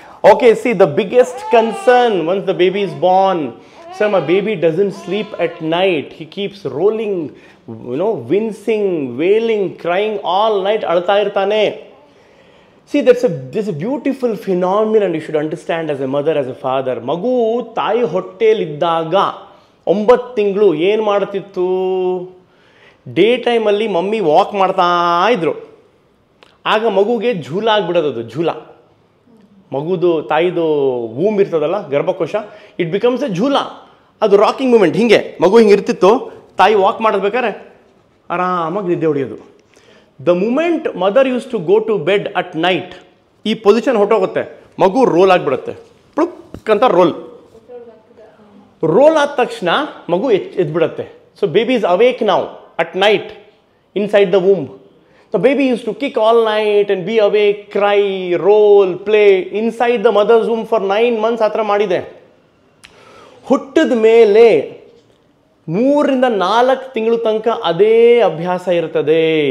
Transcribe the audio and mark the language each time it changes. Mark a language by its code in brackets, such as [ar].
[en] Okay, see, the biggest concern once the baby is born, sir, my baby doesn't sleep at night. He keeps rolling, wincing, wailing, crying all night. [kn] Alta irtane. [en] See, there's a beautiful phenomenon you should understand as a mother, as a father. [kn] Magu ತಾಯಿ ಹೊಟ್ಟೆಯಲ್ಲಿ ಇದ್ದಾಗ 9 ತಿಂಗಳು ಏನು ಮಾಡ್ತಿತ್ತು? Day ಟೈಮಲ್ಲಿ mummy walk ಮಾಡ್ತಾ ಇದ್ರು. ಆಗ ಮಗುಗೆ ಝೂಲ ಆಗಿಬಿಡೋದು. ಝೂಲ ಮಗುದು ತಾಯಿದು ವೂಮ್ ಇರ್ತದಲ್ಲ, ಗರ್ಭಕೋಶ, [en] It becomes a jhoola. [kn] ಅದು ರಾಕಿಂಗ್ ಮೂಮೆಂಟ್. ಹಿಂಗೆ ಮಗು ಹಿಂಗೆ ಇರ್ತಿತ್ತು, ತಾಯಿ ವಾಕ್ ಮಾಡಬೇಕಾದ್ರೆ ಆರಾಮಾಗಿ ನಿದ್ದೆ ಹೊಡೆಯೋದು. [en] the moment mother use to go to bed at night, [kn] ಈ ಪೊಸಿಷನ್ ಹೊಟ್ಟೋಗುತ್ತೆ, ಮಗು ರೋಲ್ ಆಗಿಬಿಡುತ್ತೆ. ಪ್ಲುಕ್ ಅಂತ ರೋಲ್ ಆದ ತಕ್ಷಣ ಮಗು ಎದ್ಬಿಡುತ್ತೆ. [en] So baby is awake ನಾವು at night inside the womb. The baby used to kick all night and be awake, cry, roll, play inside the mother's womb for 9 months. [kn] ಹತ್ರ ಮಾಡಿದೆ. ಹುಟ್ಟಿದ ಮೇಲೆ 3 ರಿಂದ 4 ತಿಂಗಳು ತನಕ ಅದೇ ಅಭ್ಯಾಸ ಇರ್ತದೆ.